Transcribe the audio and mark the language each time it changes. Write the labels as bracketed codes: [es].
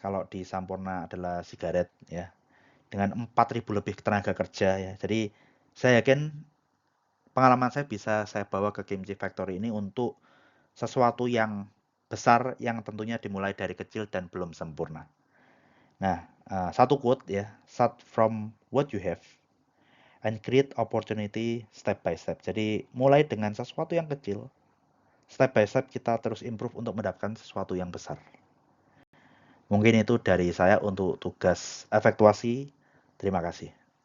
[id] Kalau di Sampurna adalah sigaret ya, dengan 4.000 lebih tenaga kerja ya. Jadi saya yakin pengalaman saya bisa saya bawa ke Kimchi Factory ini untuk sesuatu yang besar yang tentunya dimulai dari kecil dan belum sempurna. Nah, satu quote ya, [en] start from what you have and create opportunity step by step. [id] Jadi mulai dengan sesuatu yang kecil, step by step kita terus improve untuk mendapatkan sesuatu yang besar. Mungkin itu dari saya untuk tugas efektuasi. Terima kasih.